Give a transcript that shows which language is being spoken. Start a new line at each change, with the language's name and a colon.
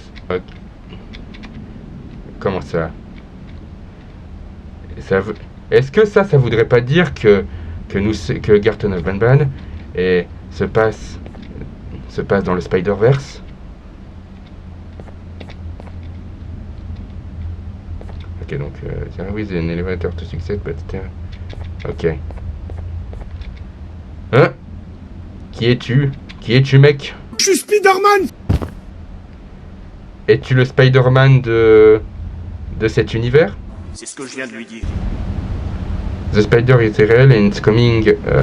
French: Ok. Comment ça? Est-ce que ça voudrait pas dire que Garten of Banban se passe dans le Spider-Verse?
English: Ok,
French: donc,
English: there is an elevator to success, but still... Ok.
French: Hein? Qui es-tu? Qui es-tu, mec? Je suis Spider-Man! Es-tu le Spider-Man de cet univers? C'est ce que je viens de lui dire.
English: The Spider is real and it's coming...